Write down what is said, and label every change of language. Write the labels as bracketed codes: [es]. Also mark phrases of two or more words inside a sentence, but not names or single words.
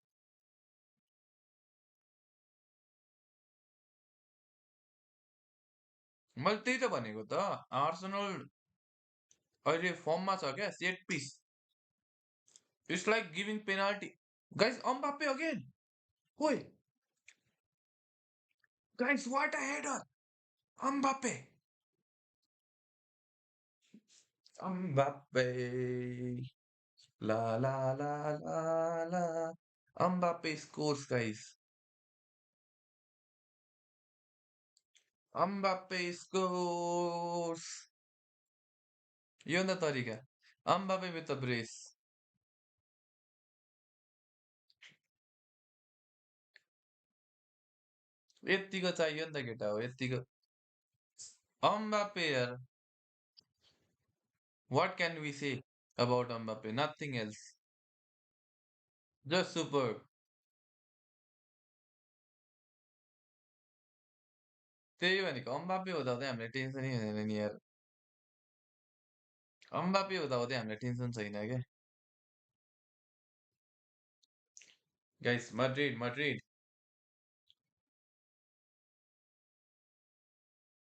[ne] मैले त्यही त भनेको त आर्सेनल अहिले फर्ममा छ क्या [en] set piece it's like giving penalty guys [ne] अम्बाप्पे अगेन ओइ [en] guys what a header Mbappe Mbappe la la la la la Mbappe scores guys Mbappe scores [ne] यो नि त तरिका अम्बाप्पे [en] with the brace [ne] यतिको चाहियो नि त केटा हो यतिको अम्बाप्पे यार [en] what can we say about Mbappe? Nothing else. Just superb. [ne] त्यही भनेको अम्बाप्पे हुँदा हुँदै हामीलाई टेन्सनै हुँदैन नि यार अम्बाप्पे हुँदा हुँदै हामीलाई टेन्सन छैन क्या गाइस मड्रिड मड्रिड